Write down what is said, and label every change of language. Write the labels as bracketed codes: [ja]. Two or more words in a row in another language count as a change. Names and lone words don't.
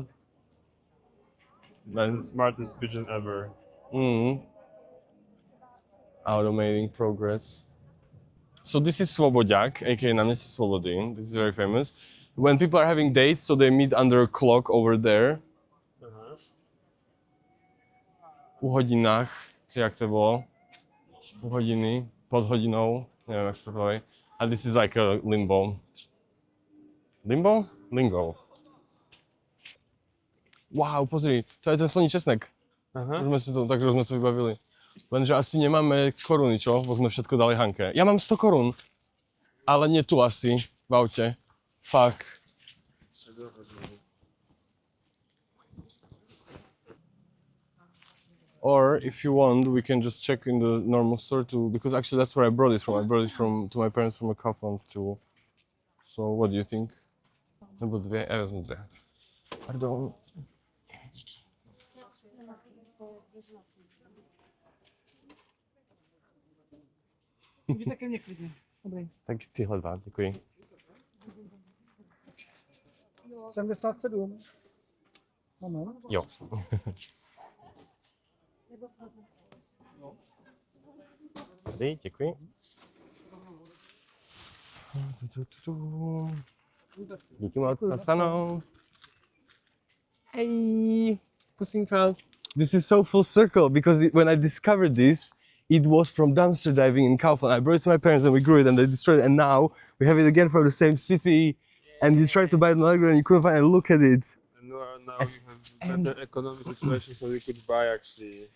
[en] That's the smartest pigeon ever. Automating progress. So this is Svobodák, aka Náměstí Svobody. This is very famous. When people are having dates, so they meet under a clock over there. [cs] U hodinách, či jak to bylo? [sk] U hodiny, pod hodinou, neviem, jak to povie. [en] And this is like a limbo. Limbo? Lingo. [sk] Wow, pozri, to je ten sloní česnek. Tak sme to vybavili. Lenže asi nemáme koruny, čo? Bo sme všetko dali Hanke. Ja mám 100 korun, ale nie tu asi, v aute. [en] Fuck. Or if you want, we can just check in the normal store too, because actually that's where I brought it from. I brought it to my parents from a Kaufland too. So what do you think? [cs] Nebo dvě, já vezmu dvě. Pardon. Můžete ke mně klidně. Dobrý. Tak tyhle dva, děkuji. 77. Moment. Jo. Tady, děkuji. Díky moc, nastanou. [en] Hey, Pussyfeld. This is so full circle because when I discovered this, it was from dumpster diving in Kaufland. I brought it to my parents and we grew it and they destroyed it, and now we have it again from the same city. And you tried to buy it in another and you couldn't find it. Look at it. And now we have better economic situation, so we could buy actually.